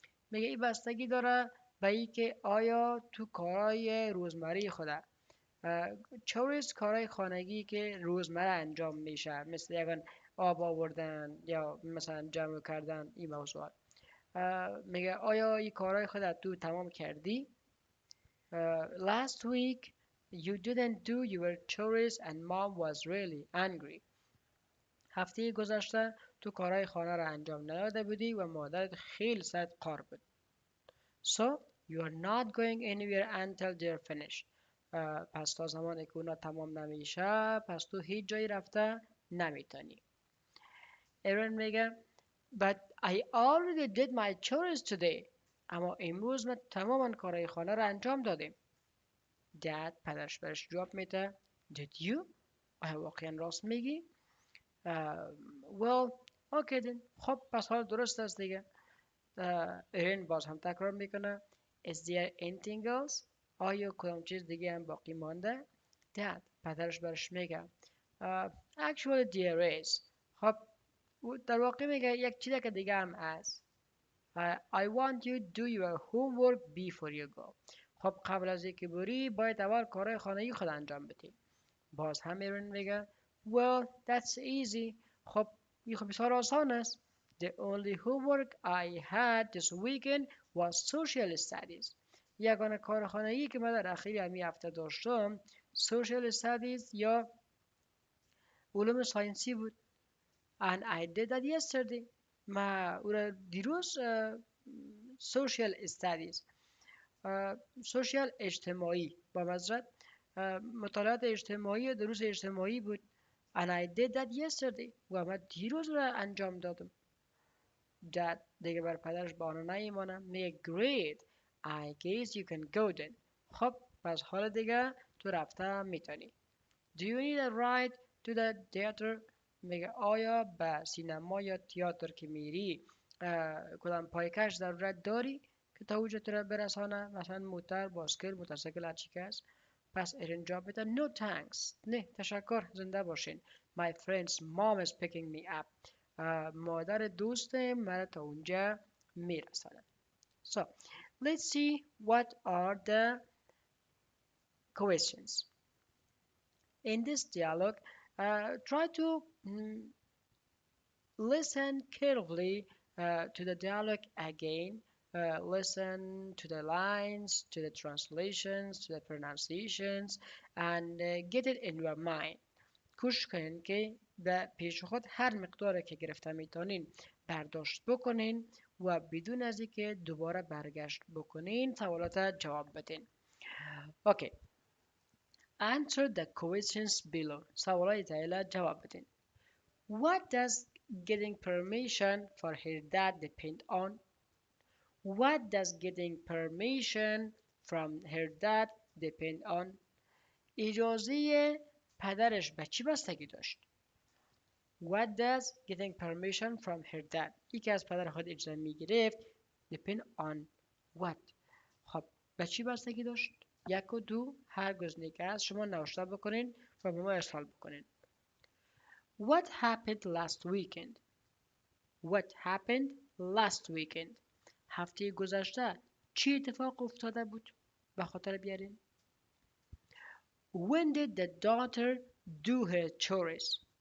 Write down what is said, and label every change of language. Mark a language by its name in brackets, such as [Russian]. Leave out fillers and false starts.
[Persian] میگه این بستگی داره به اینکه آیا تو کارهای روزمره خودت chores کارهای خانگی که روزمره انجام میشه مثل یکن آب آوردن یا مثلا جمع کردن این موضوعات میگه آیا این کارهای خودت تو تمام کردی [English] last week you didn't do your chores and mom was really angry. [Persian] هفته گذشته تو کارهای خانه را انجام نداده بودی و مادرت خیلی سرت قار بود. [English] So you are not going anywhere until they're finished. [Persian] پس تا زمانی که اونا تمام نمیشه پس تو هیچ جایی رفته نمیتونی. ایرون میگه [English] But I already did my chores today. [Persian] اما امروز من تماما کارهای خانه را انجام دادیم. Dad پدرش برش جواب میده [English] Did you? [Persian] آیا واقعا راست میگی؟ [English] Well, okay then. [Persian] خب پس حال درست است دیگه. ایرین باز هم تکرار میکنه [English] Is there anything else? [Persian] آیا کدام چیز دیگه هم باقی مانده؟ Dad پدرش برش میگه [English] Actually there is. [Persian] خب در واقع میگه یک چیز که دیگه هم هست. [English] I want you to do your homework before you go. [Persian] خب قبل از اینکه بری باید اول کارهای خانگی خود انجام بدی. باز هم ایرون میگه [English] Well, that's easy. [Persian] خب این خب بسیار آسان است. [English] The only homework I had this weekend was social studies. [Persian] یگانه کار خانگی که من در اخیر همین هفته داشتم social studies یا علوم ساینسی بود. [English] And I did that yesterday. [Persian] ما او را دیروز social studies سوشیال اجتماعی با مذرت مطالعات اجتماعی دروس اجتماعی بود [English] and I did that yesterday [Persian] و من دیروز را انجام دادم. [English] Dad [Persian] دیگه بر پدرش بانه نیمانه میگه [English] great I guess you can go then. [Persian] خب پس حال دیگه تو رفته میتونی. [English] Do you need a ride to the theater? [Persian] میگه آیا به سینما یا تئاتر که میری کدام پایکش ضرورت داری که تا اونجا تو را برسانه مثلا موتر باسکل موتورسیکل هر چی که هست. پس ایرین جواب میده [English] no thanks [Persian] نه تشکر زنده باشین [English] my friend's mom is picking me up [Persian] مادر دوستم مرا تا اونجا میرسانه. [English] So let's see what are the questions in this dialogue. Try to listen carefully to the dialogue again listen to the lines, to the translations, to the pronunciations, and get it in your mind. [Persian] کوشش کنین که به پیش خود هر مقداری که گرفته میتونین برداشت بکنین و بدون از اینکه دوباره برگشت بکنین سوالات جواب بدین. [English] Okay. Answer the questions below. [Persian] سوالات زیاده جواب بدین. [English] What does getting permission for her dad depend on? What does getting permission from her dad depend on? [Persian] اجازه پدرش به چی بستگی داشت؟ [English] What does getting permission from her dad [Persian] یکی از پدر خود اجازه میگرفت [English] depend on what [Persian] خب به چی بستگی داشت؟ یک و دو هر گزینه که هست شما نوشته بکنین و به ما ارسال بکنین. [English] What happened last weekend? What happened last weekend? [Persian] هفته گذشته چی اتفاق افتاده بود؟ به خاطر بیارین. [English] When did the daughter do her chores?